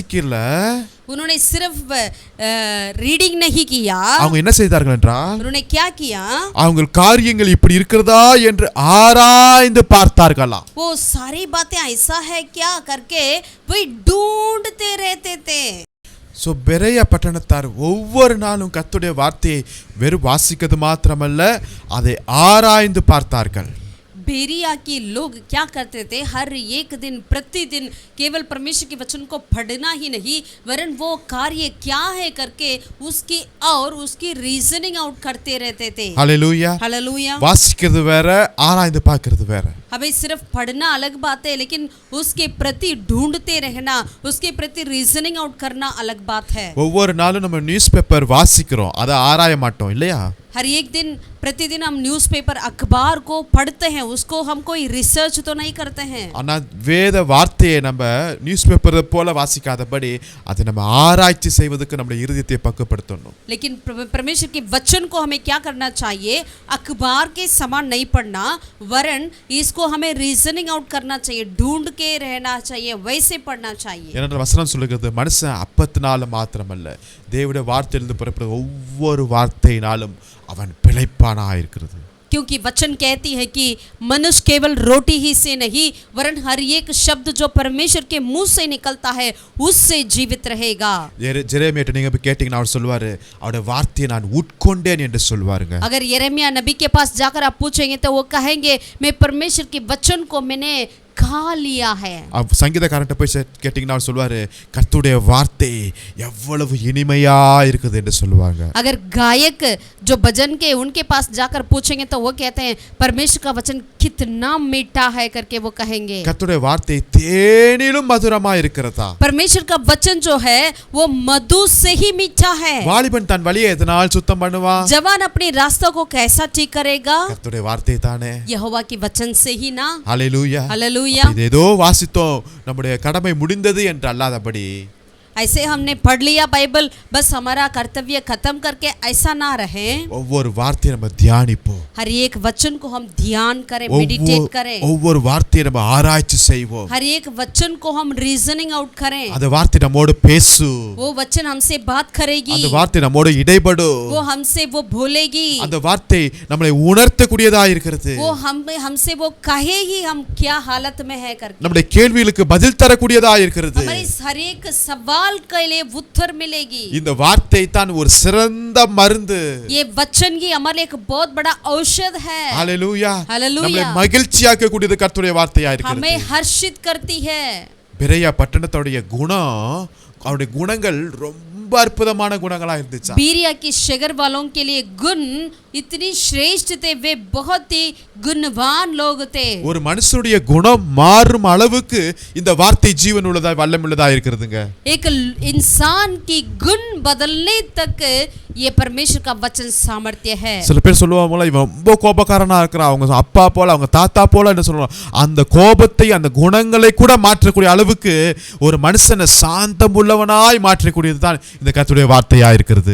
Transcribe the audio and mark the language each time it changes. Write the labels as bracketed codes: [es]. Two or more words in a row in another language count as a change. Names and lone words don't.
[ta] அவங்க வாசிக்கல, [hi] उन्होंने सिर्फ रीडिंग नहीं किया, [ta] அவங்க என்ன செய்தார்கள் என்றால் [hi] उन्होंने क्या किया, [ta] அவங்க காரியங்கள் இப்படி இருக்கிறதா என்று ஆராய்ந்து பார்த்தார்களாம். [hi] वो सारी बातें ऐसा है क्या करके वही ढूंढते रहते थे. [ta] ஸோ பெரிய பட்டணத்தார் ஒவ்வொரு நாளும் கர்த்தருடைய வார்த்தையை வெறும் வாசிக்கிறது மாத்திரமல்ல, அதை ஆராய்ந்து பார்த்தார்கள். [hi] बेरिया के लोग क्या करते थे, हर एक दिन प्रतिदिन केवल परमेश्वर के वचन को पढ़ना ही नहीं वरन वो कार्य क्या है करके उसकी और उसकी [en] reasoning out [hi] करते रहते थे. [ta] ஹல்லேலூயா. [hi] हालेलुया. [ta] வாசிக்கிறது வேற, ஆராய்ந்து பார்க்கிறது வேற. [hi] हमें सिर्फ पढ़ना अलग बात है, लेकिन उसके प्रति ढूंढते रहना, उसके प्रति [en] reasoning out [hi] करना अलग बात है. [ta] ஒவ்வொரு நாளும் நம்ம [en] news paper [ta] வாசிக்கிறோம், அதை ஆராய மாட்டோம் இல்லையா? [hi] हर एक दिन प्रतिदिन हम न्यूज़पेपर अखबार को पढ़ते हैं, उसको हम कोई रिसर्च तो नहीं करते हैं. [ta] ஆனா வேத வார்த்தையை நம்ம [en] news paper [ta] போல வாசிக்காதபடி அதை நம்ம ஆராய்ச்சி செய்வதற்கு நம்முடைய இருதயத்தை பக்குவப்படுத்தணும். [hi] लेकिन परमेश्वर के वचन को हमें क्या करना चाहिए, अखबार के समान नहीं पढ़ना वरन इसको हमें [en] reasoning out [hi] करना चाहिए, ढूंढ के रहना चाहिए, वैसे पढ़ना चाहिए. [ta] ஏனென்றால் வசனம் சொல்லுகிறது மனுஷன் அப்பத்தினால மாத்திரமல்ல தேவனுடைய வார்த்தையிலிருந்து புறப்படுகிற ஒவ்வொரு வார்த்தையினாலும் அவன் பிழைப்பானா இருக்கிறது. [hi] क्योंकि वचन कहती है कि मनुष्य केवल रोटी ही से नहीं वरन हर एक शब्द जो परमेश्वर के मुंह से निकलता है उससे जीवित रहेगा. [ta] ஜெரேமியாட்ட நீங்க போய் கேட்டீங்கன்னா அவர் சொல்வாரு அவருடைய வார்த்தையை நான் உட்கொண்டேன் என்று சொல்வாருங்க. [hi] अगर यिर्मयाह नबी के पास जाकर आप पूछेंगे तो वो कहेंगे मैं परमेश्वर के वचन को मैंने खा लिया है. [ta] சங்கீதக்காரன்ட்ட போய் கேட்டீங்கன்னா அவர் சொல்வாரு கர்த்தருடைய வார்த்தை எவ்வளவு இனிமையா இருக்குது என்று சொல்லுவாங்க. [hi] अगर गायक जो भजन के उनके पास जाकर पूछेंगे तो वो कहते हैं परमेश्वर का वचन कितना मीठा है करके वो कहेंगे. [ta] கர்த்தருடைய வார்த்தை தேனிலும் மதுரமா இருக்கிறதா. [hi] परमेश्वर का वचन जो है वो मधु से ही मीठा है. [ta] வாலிபன் தன் வழியை எதனால் சுத்தம் பண்ணுவான்? [hi] जवान अपने रास्तों को कैसा ठीक करेगा? [ta] கர்த்தருடைய வார்த்தை தானே. [hi] यहोवा की वचन से ही ना. [ta] ஹல்லேலூயா. [hi] हालेलुया. [ta] இது ஏதோ வாசித்தோம் நம்முடைய கடமை முடிந்தது என்று அல்லாதபடி [hi] ऐसे हमने पढ़ लिया बाइबल बस हमारा कर्तव्य खत्म करके ऐसा ना रहे. [ta] ஒவ்வொரு வார்த்தையை நம்ம தியானிப்போம். [hi] हर एक वचन को हम ध्यान करें, मेडिटेट करें. [ta] ஒவ்வொரு வார்த்தையை நம்ம ஆராய்ச்சி செய்வோம். [hi] हर एक वचन को हम [en] reasoning out [hi] करें. [ta] அந்த வார்த்தை நம்மோடு பேசு. [hi] वो वचन हमसे बात करेगी. [ta] அந்த வார்த்தை நம்மோடு இடைபடு. [hi] वो हमसे वो बोलेगी. [ta] அந்த வார்த்தை நம்மை உணர்த்தக்கூடியதா இருக்கிறது. [hi] वो हमसे वो कहेगी हम क्या हालत में है करके. [ta] நம்முடைய கேள்விகளுக்கு பதில் தரக்கூடியதா இருக்கிறது. [hi] हमारे हर एक सवाल के लिए उत्तर मिलेगी. [ta] இந்த வார்த்தை தான் ஒரு சிறந்த மருந்து. [hi] ये वचन ही हमारे लिए एक बहुत बड़ा औषध है. [ta] ஹல்லேலூயா. [hi] हालेलुया. [ta] நம்மை மகிழ்ச்சியாக்க கூடியது கர்த்தருடைய வார்த்தையா இருக்கிறது. [hi] हमें हर्षित करती है. [ta] பெரிய பட்டணத்தோடைய குணம் அவருடைய குணங்கள் ரொம்ப அற்புதமான குணங்களா இருந்துச்சு. [hi] बीरिया की शहर वालों के लिए गुण इतनी श्रेष्ठ थे, वे बहुत ही गुणवान लोग थे. [ta] ஒரு மனுஷனுடைய குணம் மாறும் அளவுக்கு இந்த வார்த்தை ஜீவன் உள்ளதா வல்லமுள்ளதா இருக்கிறதுங்க. [hi] एक इंसान की गुण बदलने तक ये परमेश्वर का वचन सामर्थ्य है. [ta] சில பேர் சொல்லுவாங்களா இவன் ரொம்ப கோபக்காரனா இருக்கிறான், அவங்க அப்பா போல அவங்க தாத்தா போல என்ன சொல்லுவாங்க, அந்த கோபத்தை அந்த குணங்களை கூட மாற்றக்கூடிய அளவுக்கு ஒரு மனுஷனை சாந்தம் உள்ளவனாய் மாற்றக்கூடியது தான் இந்த கர்த்தருடைய வார்த்தையா இருக்கிறது.